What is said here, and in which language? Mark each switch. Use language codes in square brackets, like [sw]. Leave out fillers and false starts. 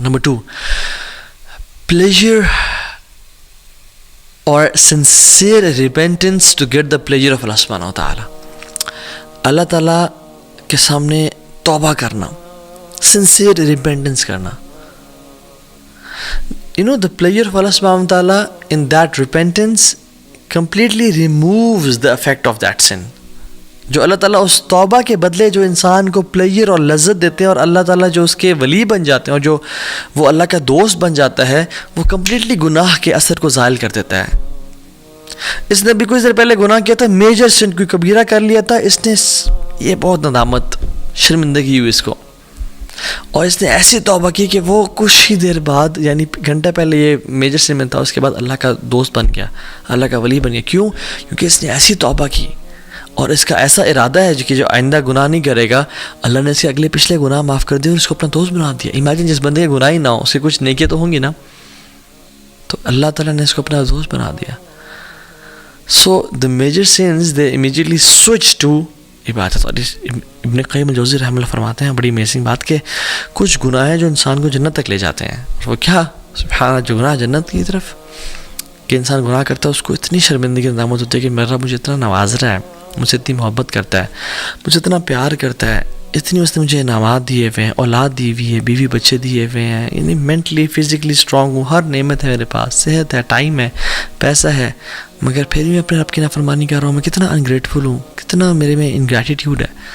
[en] Number 2, pleasure or sincere repentance to get the pleasure of Allah subhanahu wa ta'ala. [ur] اللہ تعالیٰ کے سامنے توبہ کرنا, [en] sincere repentance [ur] کرنا. [en] The pleasure of Allah subhanahu wa ta'ala in that repentance completely removes the effect of that sin. [ur] جو اللہ تعالیٰ اس توبہ کے بدلے جو انسان کو پلیجر اور لذت دیتے ہیں, اور اللہ تعالیٰ جو اس کے ولی بن جاتے ہیں اور جو وہ اللہ کا دوست بن جاتا ہے, وہ کمپلیٹلی گناہ کے اثر کو زائل کر دیتا ہے. اس نے بھی کچھ دیر پہلے گناہ کیا تھا, میجر سن, کوئی کبیرہ کر لیا تھا, اس نے یہ بہت ندامت, شرمندگی ہوئی اس کو, اور اس نے ایسی توبہ کی کہ وہ کچھ ہی دیر بعد, یعنی گھنٹہ پہلے یہ میجر سن میں تھا, اس کے بعد اللہ کا دوست بن گیا, اللہ کا ولی بن گیا. کیوں؟ کیونکہ اس نے ایسی توبہ کی اور اس کا ایسا ارادہ ہے کہ جو آئندہ گناہ نہیں کرے گا, اللہ نے اس کے اگلے پچھلے گناہ معاف کر دیے اور اس کو اپنا دوست بنا دیا. امیجن جس بندے کے گناہ ہی نہ ہو, اس کے کچھ نیکیاں تو ہوں گی نا, تو اللہ تعالیٰ نے اس کو اپنا دوست بنا دیا. [en] So the major sins they immediately switch to عبادت. [ur] اور ابن قیم الجوزی رحمہ اللہ فرماتے ہیں بڑی امیزنگ بات کہ کچھ گناہ ہیں جو انسان کو جنت تک لے جاتے ہیں. وہ کیا؟ سبحان اللہ, جو گناہ جنت کی طرف, کہ انسان گناہ کرتا ہے اس کو اتنی شرمندگی ندامت ہوتی ہے کہ میرا مجھے اتنا نواز رہا ہے, مجھ سے اتنی محبت کرتا ہے, مجھے اتنا پیار کرتا ہے, اتنی اس نے مجھے انعامات دیے ہوئے ہیں, اولاد دی ہوئی ہے, بیوی بچے دیے ہوئے ہیں, یعنی مینٹلی فزیکلی اسٹرانگ ہوں, ہر نعمت ہے میرے پاس, صحت ہے, ٹائم ہے, پیسہ ہے, مگر پھر بھی اپنے رب کی نافرمانی کر رہا ہوں. میں کتنا انگریٹفل ہوں, کتنا میرے میں انگریٹیٹیوڈ ہے.